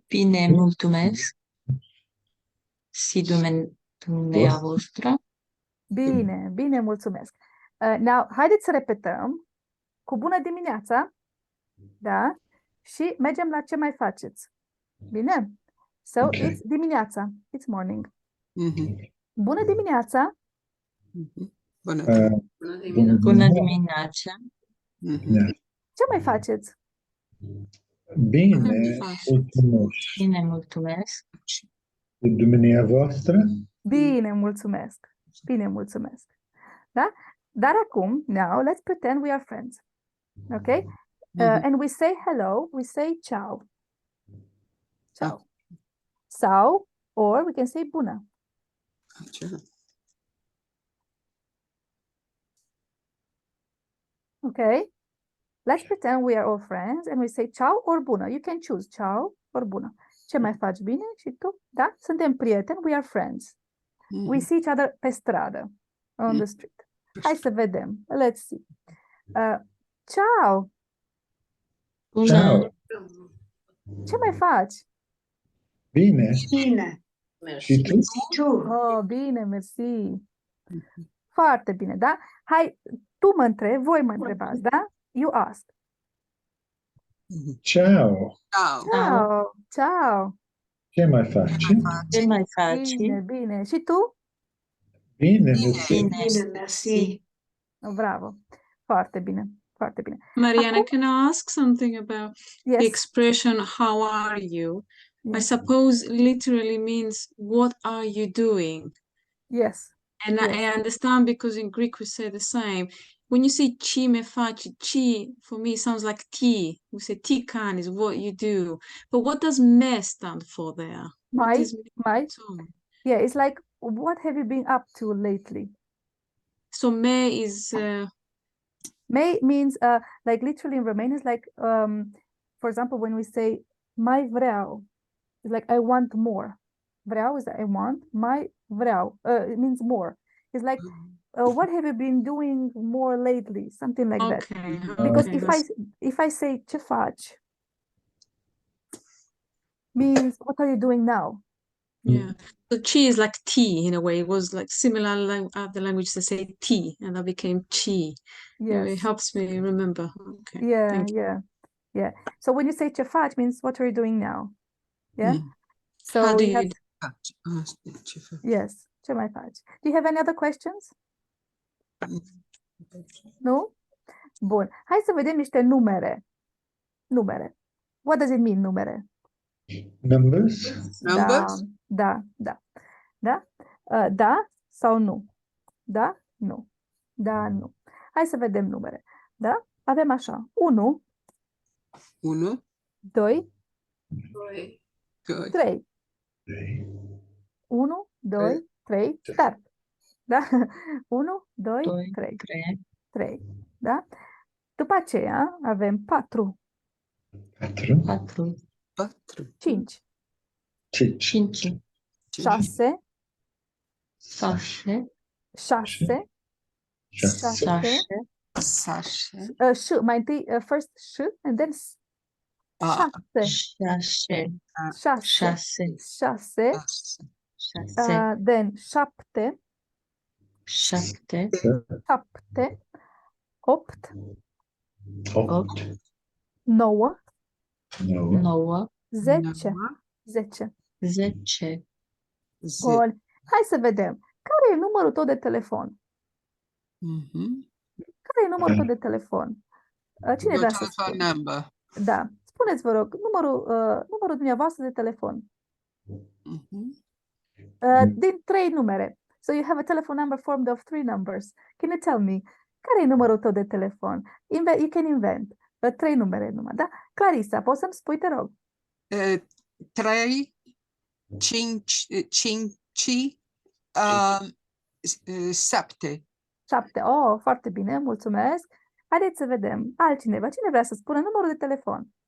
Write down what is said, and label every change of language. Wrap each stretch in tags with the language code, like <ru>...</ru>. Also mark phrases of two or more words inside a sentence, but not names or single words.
<ro>Bine, mulțumesc. Și dumneavoastră. Bine, bine, mulțumesc. Now, haideți să repetăm cu bună dimineața, da? Și mergem la ce mai faceți. Bine?</ro> <en>So, Okay. it's dimineața. It's morning.</en> <ro>Bună Bună dimineața. Bună Bună dimineața. Ce mai faceți? Bine, mulțumesc. Bine, mulțumesc. Dumneavoastră? Bine, mulțumesc. Bine, mulțumesc. Da? Dar acum,</ro> <en>now, let's pretend we are friends. Okay? And we say hello, we say ciao. Ciao. Sau, or we can say bună. Okay? Let's pretend we are all friends and we say ciao or bună. You can choose ciao or bună.</en> <ro>Ce mai faci, bine? Și tu? Da? Suntem prieteni,</ro> <en>we are friends. We see each other</en> <ro>pe stradă,</ro> <en>on the street.</en> <ro>Hai să vedem.</ro> <en>Let's see.</en> <ro>Ciao! Bună. Ce mai faci? Bine. Bine. Și tu? Oh, bine, mersi. Foarte bine, da? Hai, tu mă întrebi, voi mă întrebați, da?</ro> <en>You ask.</en> <ro>Ciao. Ciao, ciao. Ce mai faci? Ce mai faci? Bine, bine. Și tu? Bine, mersi. Bine, mersi. Bravo. Foarte bine, foarte bine. Mariana, Acum-</ro> <en>can I ask something about the Yes, expression how are you? I yes, suppose literally means what are you doing? yes. And Yes. I understand because in Greek we say the same. When you say</en> <ro>chi me faci,</ro> <en>chi for me sounds like ti. We say</en> <el>ti can</el> <en>is what you do. But what does me stand for there? What Mai, is mai. so? Yeah, it's like, what have you been up to lately? So me is May means, like literally in Romanian, it's like, for example, when we say</en> <ro>mai vreau,</ro> <en>it's like I want more. Vreau is I want, mai vreau, it means more. It's like, what have you been doing more lately? Something like that. okay. Because Okay, if I say</en> <ro>ce faci,</ro> <en>means what are you doing now? yeah. So chi is like tea in a way. It was like similar like other languages that say tea, and that became chi. It Yes. helps me remember. Okay. Yeah, Thank you. yeah. So when you say</en> <ro>ce faci</ro> <en>means what are you doing now? Yeah. So How do we you have, yes,</en> <ro>ce mai faci?</ro> <en>Do you have any other questions?</en> <ro>Nu? Bun. Hai să vedem niște numere. Numere.</ro> <en>What does it mean, numere? Numbers? Numbers?</en> <ro>Da. Da sau nu? Da, nu. Da, nu. Hai să vedem numere. Da? Avem așa. 1, 1, 2, Doi. 3. 1, 2, 3, start. Da? 1, 2, 2, 3. 3, 3. Da? După aceea avem 4, 4, 4, 4, 5, 5, 5, 6, 6, 6, 6, 6,</ro> <en>ș,</en> <ro>mai întâi</ro> <en>first ș and then 6, 6, 6, 6, 6, then 7,</en> <ro>șapte, 7, 8, 8, 9, 9, 9, 10. Nouă, 10. 10. Bun. Hai să vedem. Care e numărul tău de telefon? Mhm. Care e numărul tău de telefon? Cine</ro> <en>Your</en> <ro>vrea să</ro> <en>telephone</en> <ro>spună?</ro> <en>number.</en> <ro>Da. Spuneți, vă rog, numărul dumneavoastră de telefon. Mhm. Din 3 numere.</ro> <en>So you have a telephone number formed of 3 numbers. Can you tell me?</en> <ro>Care e numărul tău de telefon?</ro> <en>You can invent. 3</en> <ro>numere numai, da? Clarisa, poți să-mi spui, te rog? 3, 5, 7. 7. Oh, foarte bine, mulțumesc. Haideți să vedem. Altcineva. Cine vrea să spună numărul de telefon?</ro>